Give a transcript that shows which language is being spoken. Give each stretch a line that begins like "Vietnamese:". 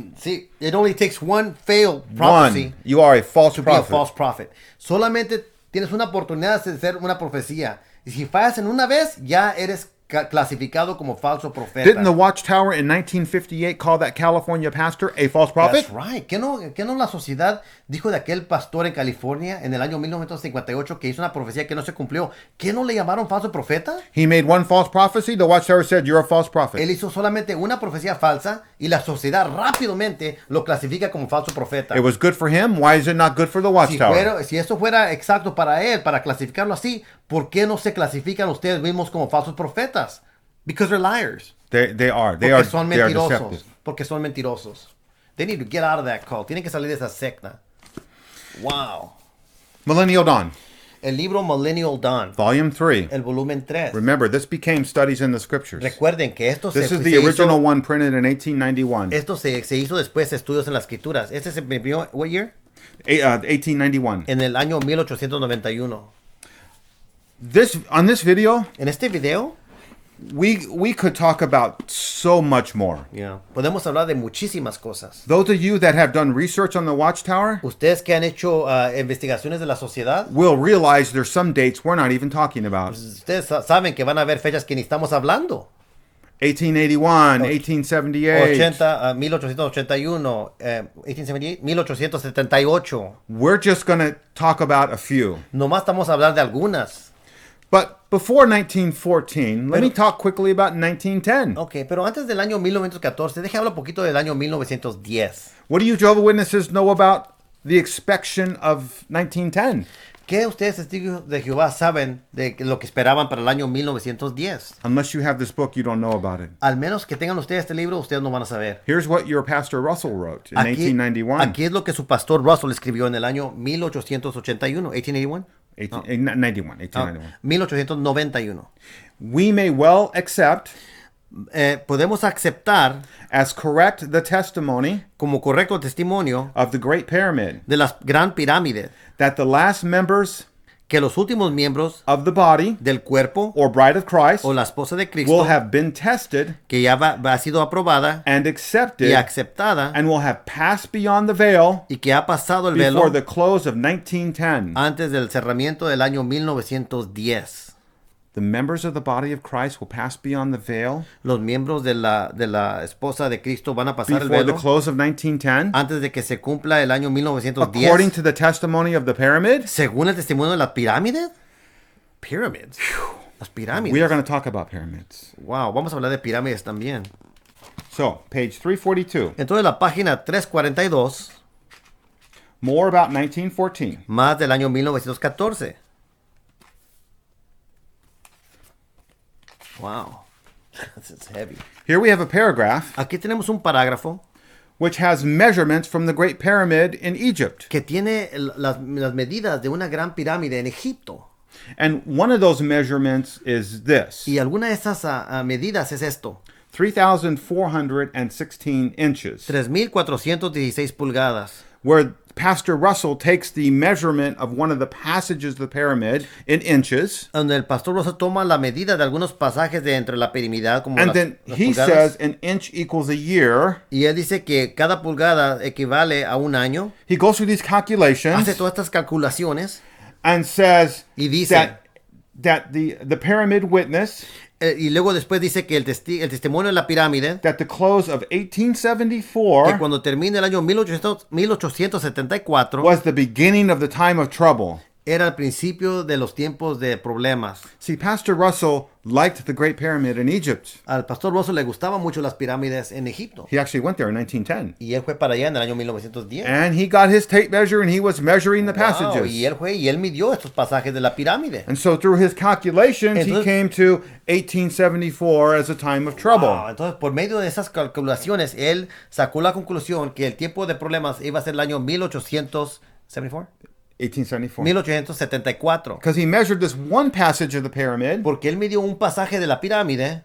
English: Sí, it only takes one failed prophecy. One. You are a false to be a prophet. false prophet.
Spanish: Solamente tienes una oportunidad de ser una profecía. Y si fallas en una vez, ya eres clasificado como falso profeta.
English: Didn't the Watchtower in 1958 call that California pastor a false prophet? That's right.
Spanish: ¿Qué no la sociedad dijo de aquel pastor en California en el año 1958 que hizo una profecía que no se cumplió? ¿Qué no le llamaron falso profeta?
English: He made one false prophecy. The Watchtower said, you're a false prophet.
Spanish: Él hizo solamente una profecía falsa y la sociedad rápidamente lo clasifica como falso profeta.
English: It was good for him. Why is it not good for the Watchtower?
Spanish: Si eso fuera exacto para él, para clasificarlo así, ¿por qué no se clasifican ustedes mismos como falsos profetas?
English: Because they're liars. They are.
Spanish: Porque son
English: They are
Spanish: mentirosos.
English: deceptive.
Spanish: Porque son mentirosos.
English: They need to get out of that cult.
Spanish: Tienen que salir de esa secta.
English: Wow. Millennial Dawn,
Spanish: El libro Millennial Dawn.
English: Volume 3.
Spanish: El volumen 3.
English: Remember, this became Studies in the Scriptures.
Spanish: Recuerden que esto
English: This is the original one printed in 1891.
Spanish: Esto se hizo después de estudios en las escrituras. Este se imprimió,
English: what year? 1891.
Spanish: En el año 1891.
English: On this video,
Spanish: En este video,
English: we could talk about so much more.
Spanish: podemos hablar de muchísimas cosas.
English: Those of you that have done research on the Watchtower
Spanish: Ustedes que han hecho investigaciones de la sociedad,
English: will realize there's some dates we're not even talking about.
Spanish: ustedes saben que van a haber fechas que ni estamos hablando.
English: 1881, 1878.
Spanish: 1881, 1878, 1878.
English: We're just going to talk about a few.
Spanish: Nomás estamos a hablar de algunas.
English: But before 1914, let me talk quickly about 1910.
Spanish: Ok, pero antes del año 1914, deje hablar un poquito del año 1910.
English: What do you Jehovah's Witnesses know about the expectation of 1910?
Spanish: ¿Qué ustedes, testigos de Jehová, saben de lo que esperaban para el año 1910?
English: Unless you have this book, you don't know about it.
Spanish: Al menos que tengan ustedes este libro, ustedes no van a saber.
English: Here's what your pastor Russell wrote in 1891.
Spanish: Aquí es lo que su pastor Russell escribió en el año 1881.
English: 1881? 1891. We may well accept
Spanish: podemos aceptar
English: as correct the testimony
Spanish: como correcto testimonio
English: of the Great Pyramid
Spanish: de la gran pirámide
English: that the last members
Spanish: que los últimos miembros
English: of the body
Spanish: del cuerpo
English: or bride of Christ
Spanish: o la esposa de Cristo
English: will have been tested
Spanish: que ya ha sido aprobada
English: and accepted
Spanish: y aceptada
English: and will have passed beyond the veil
Spanish: y que ha pasado el velo
English: before the close of 1910.
Spanish: Antes del cerramiento del año 1910.
English: The members of the body of Christ will pass beyond the veil
Spanish: Los miembros de la esposa de Cristo van a pasar el
English: before
Spanish: velo
English: the close of 1910.
Spanish: antes de que se cumpla el año 1910.
English: According to the testimony of the pyramid,
Spanish: según el testimonio de la pirámide.
English: Pyramids.
Spanish: Las pirámides.
English: We are going to talk about pyramids.
Spanish: Wow, vamos a hablar de pirámides también.
English: So, page 342.
Spanish: Entonces la página 342.
English: More about 1914.
Spanish: Más del año 1914.
English: Wow. This is heavy. Here we have a paragraph
Spanish: Aquí tenemos un parágrafo
English: which has measurements from the Great Pyramid in Egypt.
Spanish: que tiene las medidas de una gran pirámide en Egipto.
English: And one of those measurements is this.
Spanish: Y alguna de esas medidas es esto.
English: 3,416 inches.
Spanish: 3,416 pulgadas.
English: Where Pastor Russell takes the measurement of one of the passages of the pyramid in inches.
Spanish: Donde el pastor Russell toma la medida de algunos pasajes de entre la piramidal como
English: and then he
Spanish: pulgadas.
English: says an inch equals a year.
Spanish: Y él dice que cada pulgada equivale a un año.
English: He goes through these calculations.
Spanish: Hace todas estas calculaciones.
English: And says
Spanish: Y dice
English: that the pyramid witness
Spanish: Y luego después dice que el testimonio de la pirámide,
English: that the close of
Spanish: que
English: 1874
Spanish: cuando termine el año 1874,
English: was the beginning of the time of trouble.
Spanish: era el principio de los tiempos de problemas.
English: See, Pastor Russell liked the Great Pyramid in Egypt.
Spanish: Al pastor Russell le gustaban mucho las pirámides en Egipto.
English: He actually went there in 1910.
Spanish: Y él fue para allá en el año 1910.
English: And he got his tape measure and he was measuring the passages.
Spanish: Y él fue y él midió estos pasajes de la pirámide.
English: And so through his calculations, he came to 1874 as a time of trouble.
Spanish: Entonces, por medio de esas calculaciones, él sacó la conclusión que el tiempo de problemas iba a ser el año 1874.
English: 1874. Because he measured this one passage of the pyramid.
Spanish: Porque él midió un pasaje de la pirámide.